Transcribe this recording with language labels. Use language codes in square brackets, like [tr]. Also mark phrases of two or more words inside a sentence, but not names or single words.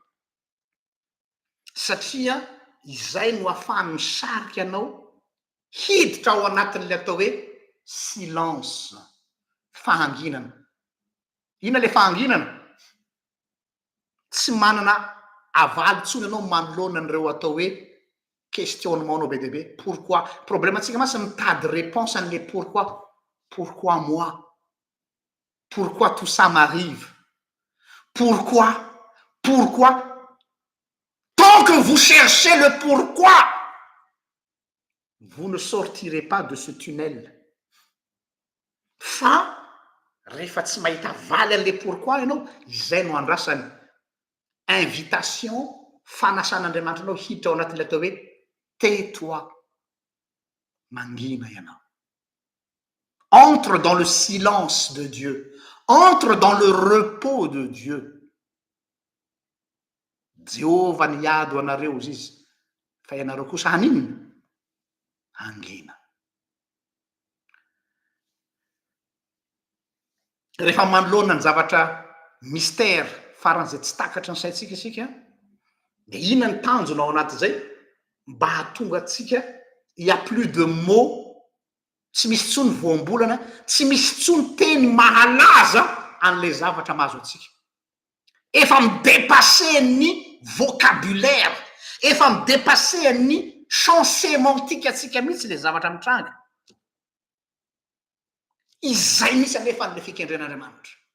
[mg] satria izay no ahafahany misarika anao hiditra ao anatin'le atao hoe silence fahanginana ina le fahanginana tsy manana avaly tsony anao manoloana an'ireo atao hoe questionnement nao be debe pourquoi problème atsika masy mitady réponse an'le [fr] pourquoi moi pourquoi tout ça m'arrive pourquoi tant que vous cherchez le pourquoi vous ne sortirez pas de ce tunnel [mg] fa rehefa tsy mahita valy an'le pourquoi ianao izay no andrasany invitation fanasan'andriamanitra anao hiditra ao anatin'le atao hoe tais-toi mangina ianao [fr] entre dans le silence de Dieu entre dans le repos de Dieu [mg] Jehovah niady ho anareo izy fa ianareo kosa haninona angina rehefa manoloana ny zavatra mystère faran'izay tsy takatra ny saintsika isika de ina ny tanjona ao anaty zay mba hahatonga atsika [fr] il y a plus de mots [mg] tsy misy tsony voambolana tsy misy tsony teny mahalaza an'le zavatra mahazo atsika efa midépasser ny vocabulaire efa midépasser ny [fr] champ sémantique [mg] atsika mihitsy le zavatra mitranga izay misy anefa an'le fikendren'andriamanitra